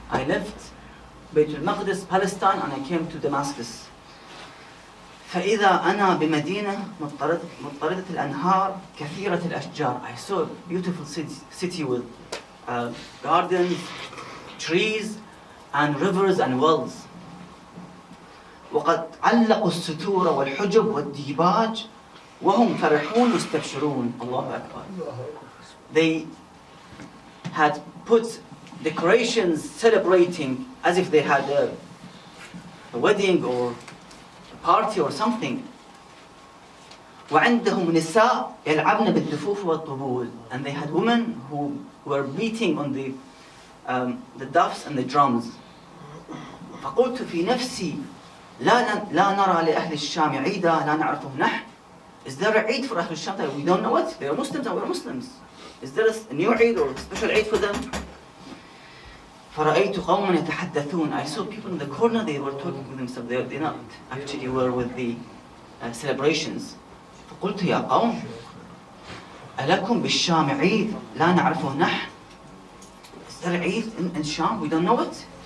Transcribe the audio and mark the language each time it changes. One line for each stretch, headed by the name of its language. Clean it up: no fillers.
English: I left بيت المقدس, Palestine, and I came to Damascus.
Arabic: فإذا أنا بمدينة مضطردة الأنهار كثيرة الأشجار.
English: I saw a beautiful city with gardens, trees, and rivers and wells.
Arabic: وقد علقوا الستور والحجب والديباج وهم فرحون مستبشرون. الله أكبر.
English: They had put decorations celebrating as if they had a wedding or a party or something.
Arabic: وعندهم نساء يلعبن بالدفوف والطبول.
English: And they had women who were beating on the duffs and the drums.
Arabic: فقلت في نفسي لا نرى لأهل الشام عيدا لا نعرفه نحن.
English: Is there a Eid for Ahl al-Sham that we don't know it? They are Muslims and we are Muslims. Is there a new Eid or a special Eid for them?
Arabic: فرأيت قوما يتحدثون.
English: I saw people in the corner, they were talking with themselves. They not actually were with the celebrations.
Arabic: فقلت يا قوم ألكم بالشام عيد لا نعرفه نحن.
English: Is there a Eid in Sham? We don't know it.